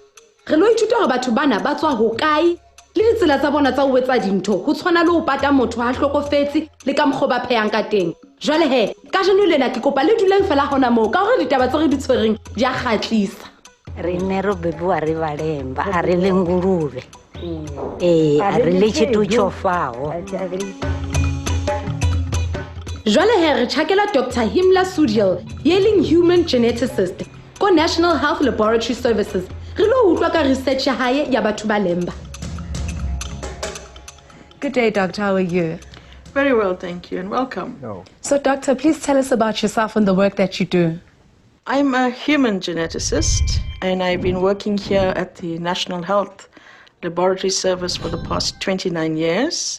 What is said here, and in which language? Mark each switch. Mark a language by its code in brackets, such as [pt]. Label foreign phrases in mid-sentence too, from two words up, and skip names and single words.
[st] Re lo ithuta hore batho bana ba tswa ho kae le ditsela tsa bona tsa ho etsa dintho, ho tshwana le ho pata motho ha hlokofetse le ka mokgo ba phehang ka teng. Jwale he, ka jeno lena ke kopa le duleng fela hona moo ka hore ditaba tse re di tshwereng di a kgatlisa. [ve] Re ne ro bebuwa re ba Lemba, a re le ngulube. A re le tshithu tsho faho. [st] Jwale he re tjhakela Dr. Himla Sudil, [en] yelling human geneticist ko National Health Laboratory Services. [st] Re lo utlwa ka research ya hae ya batho ba Lemba. [en] Good day, Doctor. How are you? Very well, thank you, and welcome. No. So, Doctor, please tell us about yourself and the work that you do. I'm a human geneticist, and I've been working here at the National Health Laboratory Service for the past 29 years.